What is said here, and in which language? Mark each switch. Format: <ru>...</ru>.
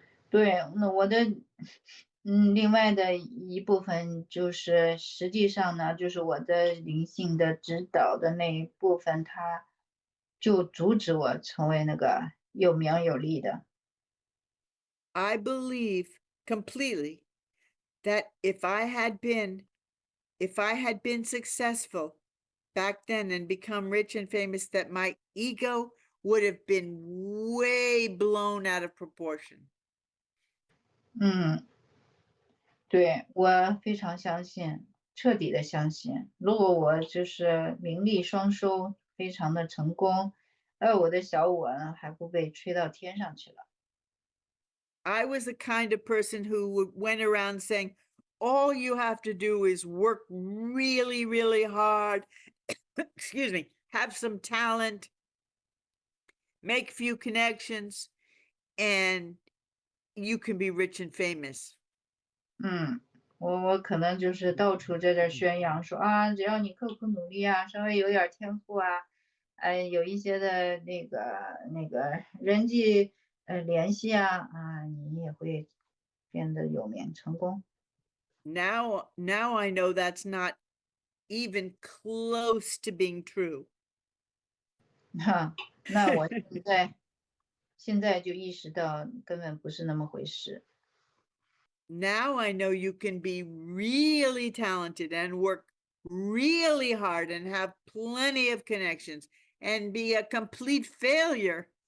<zh>对，那我的另外的一部分就是实际上呢，就是我的灵性的指导的那一部分，它就阻止我成为那个有名有利的。</zh> <en>I believe completely that if I had been successful back then and become rich and famous, that my ego would have been way blown out of proportion.</en> <zh>对，我非常相信，彻底的相信，如果我就是名利双收，非常的成功，我的小我呢还不被吹到天上去了。</zh> <en>I was the kind of person who went around saying, all you have to do is work really, really hard, excuse me, have some talent, make few connections, and you can be rich and famous.</en> <zh>我可能就是到处在这宣扬说啊，只要你刻苦努力啊，稍微有点天赋啊，有一些的那个人际联系啊，你也会变得有名成功。</zh> <en>Now I know that's not even close to being true.</en> <zh>那我现在就意识到根本不是那么回事。</zh> <en>Now I know you can be really talented and work really hard and have plenty of connections and be a complete failure.</en>